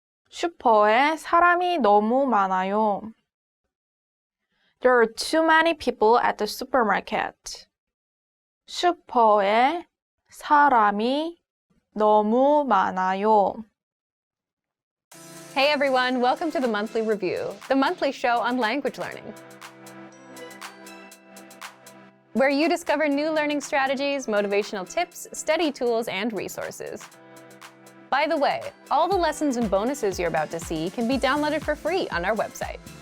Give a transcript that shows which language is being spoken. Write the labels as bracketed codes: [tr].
[ko] 슈퍼에 사람이 너무 많아요. [en] There are too many people at the supermarket. [ko] 슈퍼에 사람이 너무 많아요. [en] Hey everyone, welcome to the Monthly Review, the monthly show on language learning, where you discover new learning strategies, motivational tips, study tools, and resources. By the way, all the lessons and bonuses you're about to see can be downloaded for free on our website.